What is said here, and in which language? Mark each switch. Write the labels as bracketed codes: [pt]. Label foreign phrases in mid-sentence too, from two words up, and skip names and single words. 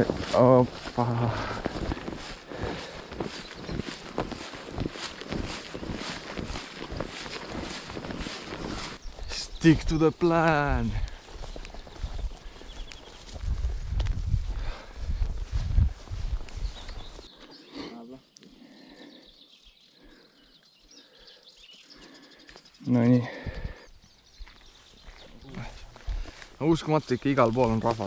[en] Oppa. Stick to the plan. [et] No nii. Uskumatu ikka igal pool on rahvas.